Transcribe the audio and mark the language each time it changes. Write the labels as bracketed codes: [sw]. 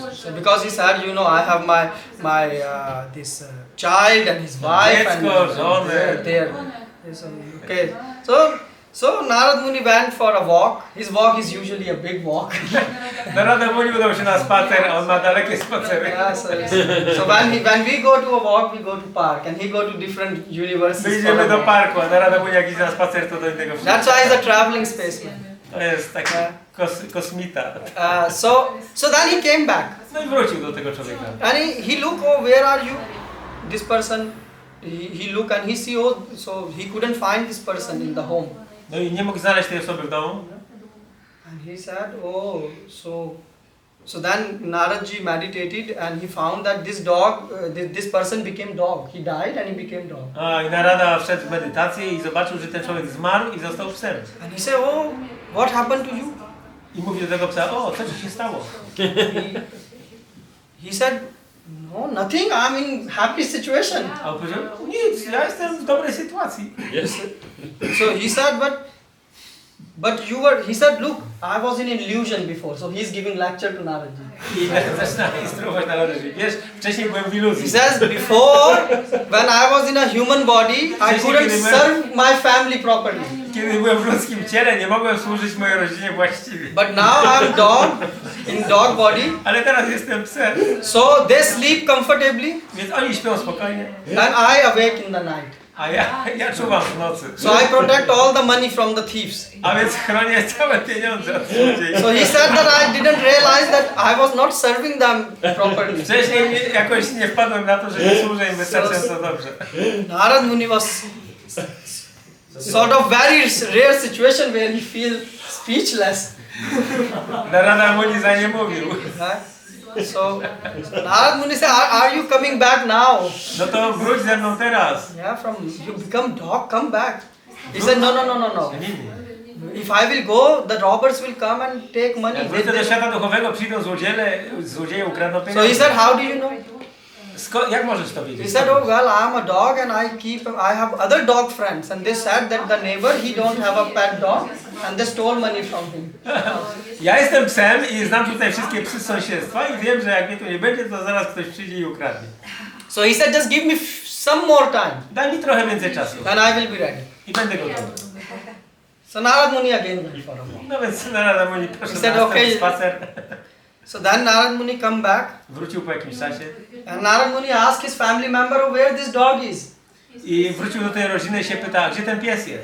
[en] So because he said, you know, I have my this child and his wife and [pl] Dziecko, żonę. [en] there. Yes, okay. So Narad Muni went for a walk. His walk is usually a big walk. [pl] Narada Muni udał się na spacer, a on ma dalekie spacery. [en] Yeah, so when we go to a walk, we go to park, and he go to different [pl] My [en] universities. [pl] idziemy do parku, a Narada Muni jak idzie na spacer, to do innego [en] That's why he's a traveling spaceman. [pl] To jest taki kosmita. [en] So then he came back, [pl] No i wrócił do tego człowieka. [en] and he look, oh, where are you? This person. He look and he see, oh, so he couldn't find this person in the home. [pl] No i nie mógł znaleźć tej osoby w domu. [en] And he said, oh, so then Naradji meditated and he found that this dog, this person became dog. He died and he became dog. [pl] A i Narada wszedł w medytację i zobaczył, że ten człowiek zmarł i został psem. [en] And he said, oh, what happened to you? [pl] I mówi do tego psa, o, co ci się stało? [en] He said, no, nothing, I'm in happy situation. [pl] A on powiedział, nic, ja jestem w dobrej sytuacji. [en] So he said, but you were, he said, look, I was in illusion before. So he's giving lecture to Naradji. [pl] I zaczyna instruować Naradę, że wiesz, wcześniej byłem w [en] He [pl] iluzji. [en] says, before, when I was in a human body, I couldn't serve my family properly. [pl] Kiedy byłem w ludzkim ciele, nie mogłem służyć mojej rodzinie właściwie. [en] But now I'm dog, in dog body. [pl] Ale teraz jestem psem. [en] So they sleep comfortably [pl] Więc oni śpią spokojnie, [en] and I awake in the night. [pl] a ja czuwam w nocy. [en] So I protect all the money from the thieves. [pl] A więc chronię całe pieniądze od złodziei. [en] So he said that I didn't realize that I was not serving them properly. [pl] Wcześniej jakoś nie wpadłem na to, że nie służę im wystarczająco dobrze. [en] Narad Muni was sort of very rare situation where he feels speechless. [pl] Narada Muni za nie mówił. [en] Right? So Narad Muni said, are you coming back now? [pl] No to wróć ze mną teraz. [en] Yeah, you become dog, come back. He said, no. [pl] Nie, nie. [en] If I will go, the robbers will come and take money. [pl] Jak wrócę do świata duchowego, przyjdą złodzieje ukradną [en] So he [pl] pieniądze. [en] said, how do you know? [pl] Jak możesz to [en] He [pl] wiedzieć? [en] said, oh well, I'm a dog and I have other dog friends, and they said that the neighbor, he don't have a pet dog, and they stole money from him. [pl] Ja jestem psem i znam tutaj wszystkie psy z sąsiedztwa i wiem, że jak mnie tu nie będzie, to zaraz ktoś przyjdzie i ukradnie. [en] So he said, just give me some more time, [pl] Daj mi trochę więcej czasu [en] and I will be ready. [pl] i będę gotowy. [en] So Narad Muni again went for a walk. [pl] No więc Narada Muni poszedł [en] Said, [pl] na [en] okay. [pl] następny spacer. [en] So then Narad Muni come back, [pl] Wrócił po jakimś czasie [en] and Narad Muni asked his family member, oh, where this dog is. [pl] i wrócił do tej rodziny i się pyta, gdzie ten pies jest?